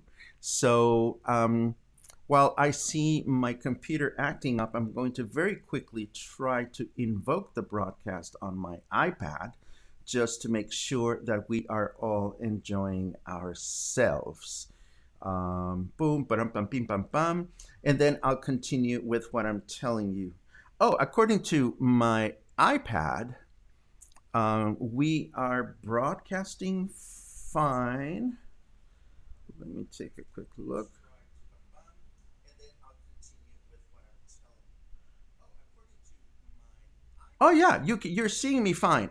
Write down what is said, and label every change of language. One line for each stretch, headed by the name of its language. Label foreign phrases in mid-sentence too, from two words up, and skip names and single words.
English: So while I see my computer acting up, I'm going to very quickly try to invoke the broadcast on my iPad, just to make sure that we are all enjoying ourselves. Boom, ba-dum, bum, bim, bam, bam. And then I'll continue with what I'm telling you. Oh, according to my iPad, we are broadcasting fine. Let me take a quick look. Oh yeah, you're seeing me fine.